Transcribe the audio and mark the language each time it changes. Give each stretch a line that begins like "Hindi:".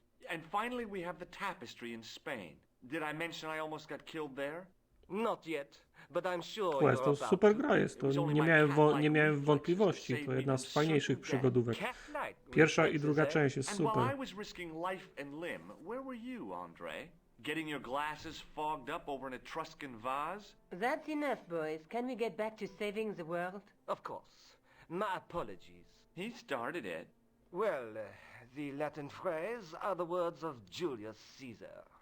English: And finally we have the tapestry in Spain. Did I mention I almost got killed there? Not yet, but I'm sure
Polish: Quest to super gra jest, to nie miałem wątpliwości, to jedna z fajniejszych przygodówek. Pierwsza i druga część jest super.
English: While I was risking life and limb, where were you, André? Getting your glasses fogged up over an Etruscan vase? That's enough, boys. Can we get back to saving the world? Of course. My apologies. He started it. Well, the Latin phrase are the words of Julius Caesar.